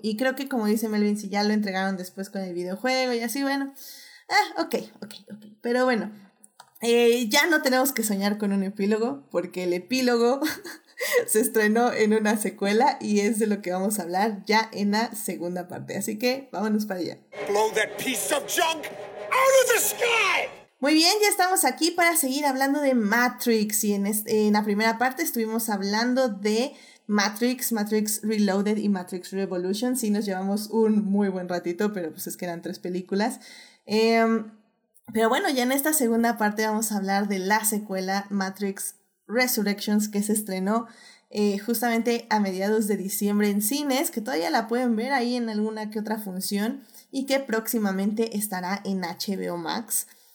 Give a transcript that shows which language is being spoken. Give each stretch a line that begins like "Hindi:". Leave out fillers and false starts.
Spanish: Y creo que como dice Melvin, si ya lo entregaron después con el videojuego y así, bueno, ok. Pero bueno, ya no tenemos que soñar con un epílogo, porque el epílogo se estrenó en una secuela y es de lo que vamos a hablar ya en la segunda parte. Así que vámonos para allá.
English: Blow that piece of junk out of the sky.
Spanish: Muy bien, ya estamos aquí para seguir hablando de Matrix, y en la primera parte estuvimos hablando de Matrix, Matrix Reloaded y Matrix Revolutions. Sí, nos llevamos un muy buen ratito, pero pues es que eran tres películas. Pero bueno, ya en esta segunda parte vamos a hablar de la secuela Matrix Resurrections, que se estrenó justamente a mediados de diciembre en cines, que todavía la pueden ver ahí en alguna que otra función, y que próximamente estará en HBO Max.